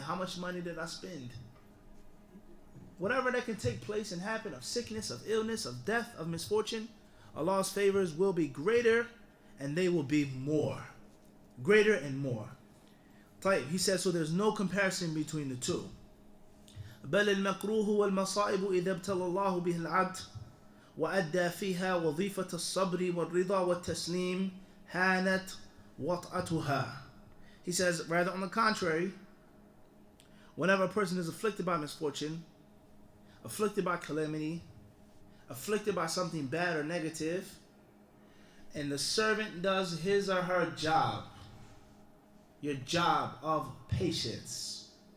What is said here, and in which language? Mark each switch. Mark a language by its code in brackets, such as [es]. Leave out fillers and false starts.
[en] How much money did I spend? Whatever that can take place and happen of sickness, of illness, of death, of misfortune, Allah's favors will be greater and they will be more. Greater and more. He says, so there's no comparison between the two. [ar] بل المكروه والمصائب إذا ابتلى الله به العبد وأدى فيها وظيفة الصبر والرضا والتسليم هانت وطأتها. [en] He says, rather on the contrary, whenever a person is afflicted by misfortune, afflicted by calamity, afflicted by something bad or negative, and the servant does his or her job, your job of patience.